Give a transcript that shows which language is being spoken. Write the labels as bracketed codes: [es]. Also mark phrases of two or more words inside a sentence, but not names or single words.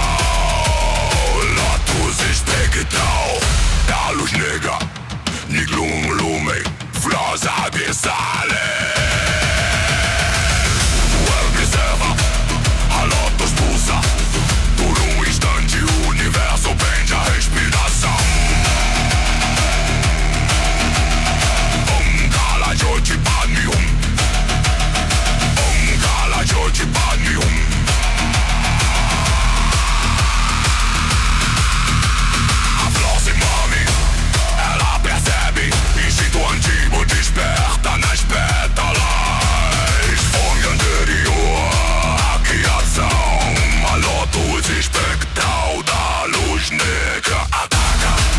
[pt] Lotus espectral, da luz negra, [la] Niglum Lumen, Flos abissales. [pt] A Lotus pulsa, por um instante o universo prende a respiração. [sa] Om Kala Jyoti Padme Hum, Om Kala Jyoti Padme Hum. [pt] A flor se move, ela percebe, instinto antigo desperta nas pétalas. Fome anterior, a Lotus espectral da luz negra ataca.